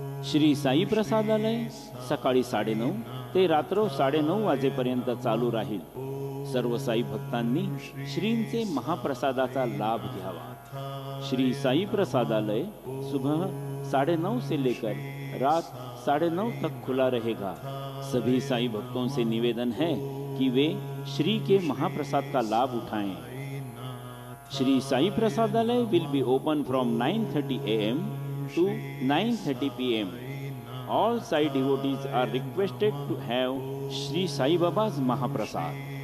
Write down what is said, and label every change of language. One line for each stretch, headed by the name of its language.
Marathi: श्री साई प्रसादालय सकाळी 9:30 ते रात्र 9:30 वाजेपर्यंत चालू राहील। सर्व साई भक्तांनी श्रींचे महाप्रसादाचा लाभ घ्यावा।
Hindi: श्री साई प्रसादालय सुबह 9:30 से लेकर रात 9:30 तक खुला रहेगा। सभी साई भक्तों से निवेदन है कि वे श्री के महाप्रसाद का लाभ उठाएं।
English: Shri Sai Prasadalaya will be open from 9:30 AM to 9:30 PM. All Sai devotees are requested to have Sri Sai Baba's Mahaprasad.